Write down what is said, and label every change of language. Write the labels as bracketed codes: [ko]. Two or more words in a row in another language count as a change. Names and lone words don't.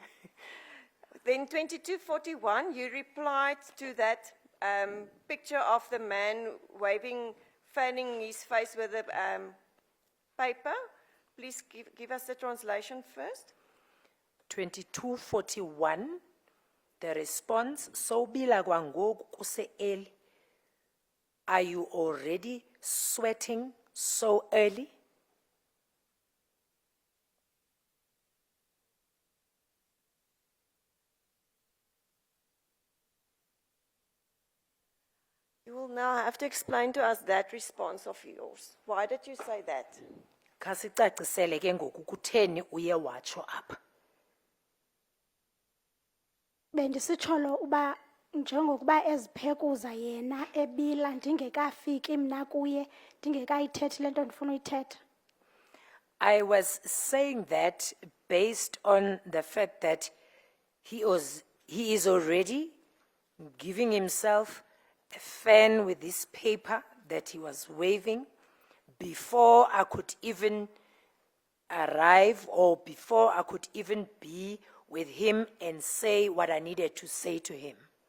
[en] Then 22:41, you replied to that picture of the man fanning his face with a paper. Please give us the translation first. 22:41, the response, [xh] sobila kwangoku kuse-early. [en] Are you already sweating so early? You will now have to explain to us that response of yours. Why did you say that? [xh] Khasicacisele ke ngoku kutheni uye watsho apha. Bendisitsholo uba njengokuba eziphekuza yena ebila ndingekafiki mna kuye ndingekayithethi le nto ndifuna uyithetha. [en] I was saying that based on the fact that he is already giving himself a fan with this paper that he was waving before I could even arrive or before I could even be with him and say what I needed to say to him.